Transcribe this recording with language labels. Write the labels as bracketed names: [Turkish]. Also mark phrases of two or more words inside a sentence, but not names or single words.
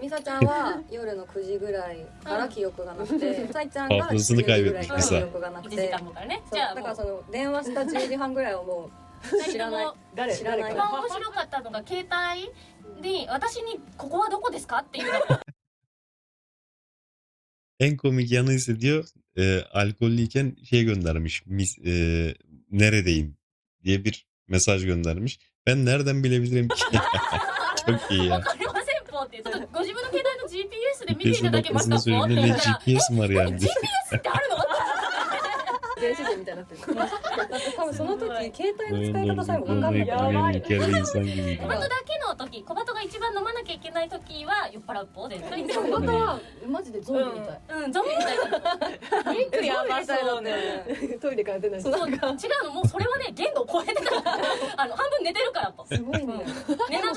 [Japanese] ミサちゃんは夜の9時ぐらいから記憶がなくて、さいちゃんが [Turkish] Hafızasını [Japanese] 10時ぐらいから記 [Turkish] kaybetmiş [Japanese] 憶がなく 1時て、間後からねそうじゃあもうだからその電話した10時半ぐらいはもう知らない知らない一番面白かったのが携帯で私に「ここはどこですか?」っていうの [Turkish] En komik yanı ise diyor alkollüyken şey göndermiş. Neredeyim diye bir mesaj göndermiş. Ben nereden bilebilirim ki? Çok iyi [Japanese] わ [Turkish] ya. [Japanese] かりませんぽってちょっとご自分の携帯の GPS で見てい GPS ただけますか [Turkish] bakmasını [Japanese] ぽって [Turkish] söylediğinde [Japanese] 言 [Turkish] ne [Japanese] ったら [Turkish] GPS mi var yani? [Japanese] GPS ってあるの電子人みたいになってるだって多分その時携帯の使い方さえも分かんないから [Turkish] insan gibiydi. [Japanese] 小バトだけの時小バトが一番飲まなきゃいけない時は酔っ払うぽ絶対にでも本当はマジでゾンビみたいうんゾンビみたいなリンクやばそうねトイレから出ないそう違うのもうそれはね限度を超えてた半分寝てるからぽすごいね寝ながら